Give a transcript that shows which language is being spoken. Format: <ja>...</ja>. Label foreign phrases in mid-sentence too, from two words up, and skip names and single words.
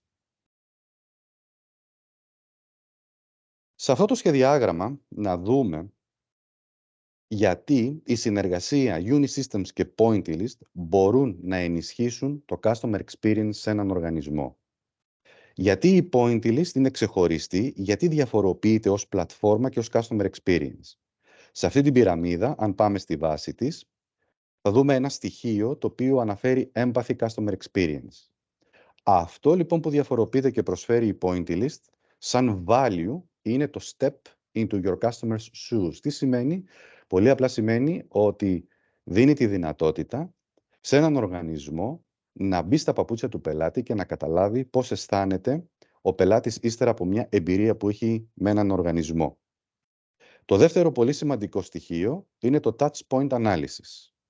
<el>Σε αυτό το σχεδιάγραμμα να δούμε γιατί η συνεργασία Unisystems και Pointillist μπορούν να ενισχύσουν το</el> <en>customer experience</en> <el>σε έναν οργανισμό. Γιατί η Pointillist είναι ξεχωριστή, γιατί διαφοροποιείται ως πλατφόρμα και ως</el> <en>customer experience.</en> <el>Σε αυτή την πυραμίδα, αν πάμε στη βάση της, θα δούμε ένα στοιχείο το οποίο αναφέρει</el> <en>empathy customer experience.</en> <el>Αυτό λοιπόν που διαφοροποιείται και προσφέρει η Pointillist σαν value είναι το</el> <en>step into your customer's shoes.</en> <el>Τι σημαίνει? Πολύ απλά σημαίνει ότι δίνει τη δυνατότητα σε έναν οργανισμό να μπει στα παπούτσια του πελάτη και να καταλάβει πώς αισθάνεται ο πελάτης ύστερα από μια εμπειρία που έχει με έναν οργανισμό. Το δεύτερο πολύ σημαντικό στοιχείο είναι το</el> <en>touchpoint analysis.</en>